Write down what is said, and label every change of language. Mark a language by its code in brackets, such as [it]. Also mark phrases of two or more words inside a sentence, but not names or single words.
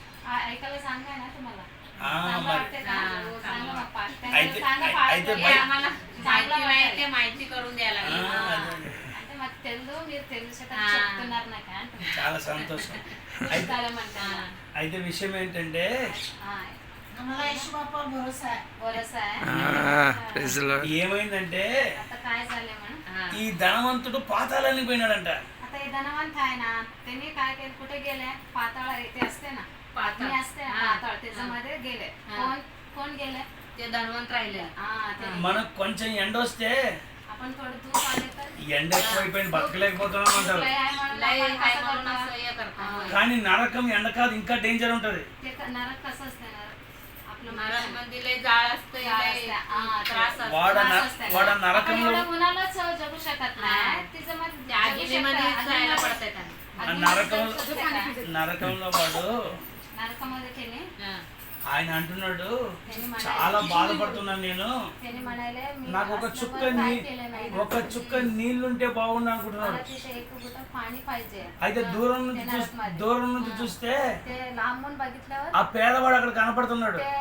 [te] చాలా సంతోషం. అయితే విషయం ఏంటంటే ఏమైందంటే ఈ ధనవంతుడు పాతాళానికి పోయినాడంట. [mr] धनवंत आहे ना, त्यांनी काय केलं, कुठे गेले? पाताळ इथे असते ना, पाताळ असते पाताळ, त्याच्यामध्ये गेले. कोण गेले? ते धनवंत राहिले. [te] మనకు కొంచెం ఎండ వస్తే [mr] आपण थोडं दूर आले तर [te] ఎండ ఎక్కువైపోయింది బతకలేకపోతున్నాం అంటారు. కానీ నరకం ఎండ కాదు, ఇంకా డేంజర్ ఉంటది. [mr] नरक कसं असते? नरक मध्ये लय जाळ असते, [te] వాడ నరకంలో [mr] उन्हालाच जगू शकत नाही, त्याच्यामध्ये आगीमध्ये जायला पडते. [te] నరకంలో వాడు [mr] నరకमध्ये केले. [te] ఆయన అంటున్నాడు, చాలా బాధపడుతున్నాను నేను, నాకు ఒక చుక్క నీళ్లుంటే బాగుండు అనుకుంటున్నాడు. అయితే దూరం నుంచి చూస్తే ఆ పేదవాడు అక్కడ కనపడుతున్నాడు.